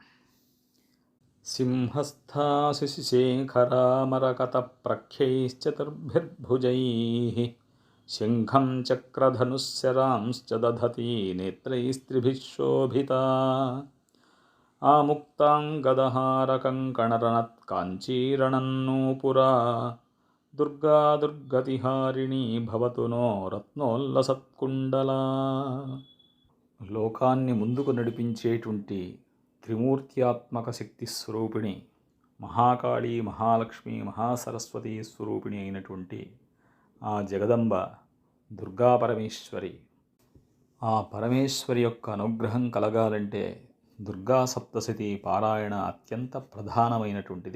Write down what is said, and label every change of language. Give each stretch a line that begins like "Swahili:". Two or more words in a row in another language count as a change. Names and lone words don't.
Sanskrit: सिंहस्थाशिशिशेखरामरकतप्रख्यैश्चतुर्भिर्भुजैः शङ्खं चक्रधनुस्सरांश्च दधती नेत्रैस्त्रिभिः शोभिता। आमुक्ताङ्गदहारकङ्कणरणत्काञ्चीरणन्नूपुरा दुर्गा दुर्गतिहारिणी भवतु नो रत्नोल्लसत्कुण्डला।
Telugu: లోకాన్ని ముందుకు నడిపించేటువంటి త్రిమూర్త్యాత్మక శక్తి స్వరూపిణి మహాకాళి, మహాలక్ష్మి, మహాసరస్వతి స్వరూపిణి అయినటువంటి ఆ జగదంబ దుర్గా పరమేశ్వరి. ఆ పరమేశ్వరి యొక్క అనుగ్రహం కలగాలంటే దుర్గా సప్తశతి పారాయణ అత్యంత ప్రధానమైనటువంటిది.